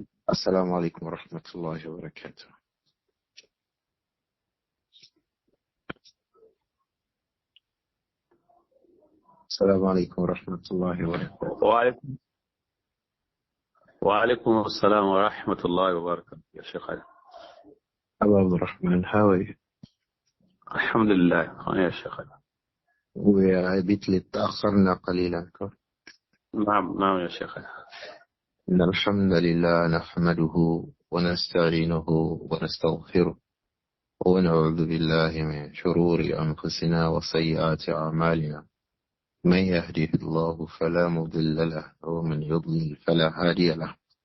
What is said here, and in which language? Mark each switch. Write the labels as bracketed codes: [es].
[ar] السلام عليكم ورحمة الله وبركاته. السلام عليكم ورحمة الله وبركاته. وعليكم السلام ورحمة الله وبركاته يا شيخ علي. [en] أبو عبد الرحمن, how are you? [ar] الحمد لله يا شيخ علي. [en] We are a bit late, [ar] تأخرنا قليلا. نعم يا شيخ علي. إن الحمد لله نحمده ونستعينه ونستغفره ونعوذ بالله من شرور أنفسنا وسيئات أعمالنا. من يهده الله فلا مضل له ومن يضلل فلا هادي له.